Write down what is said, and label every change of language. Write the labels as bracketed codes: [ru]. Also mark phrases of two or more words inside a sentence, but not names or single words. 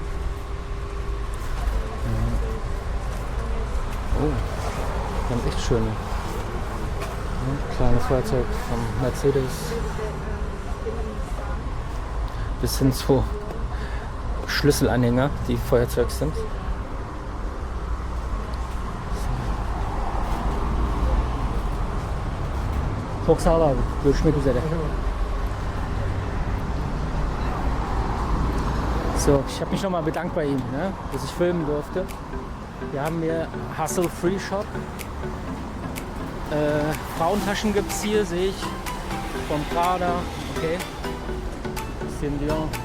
[de] Oh, die haben echt schöne. Ja, kleines Feuerzeug vom Mercedes. Bis hin zu Schlüsselanhänger, die Feuerzeug sind. [tr] Çok sağ ol abi. Görüşmek üzere. [de] So, ich habe mich nochmal bedankt bei ihm, ne, dass ich filmen durfte. Wir haben hier Hustle Free Shop. Frauentaschen gibt es hier, sehe ich. Vom Prada, okay. Bisschen Dior.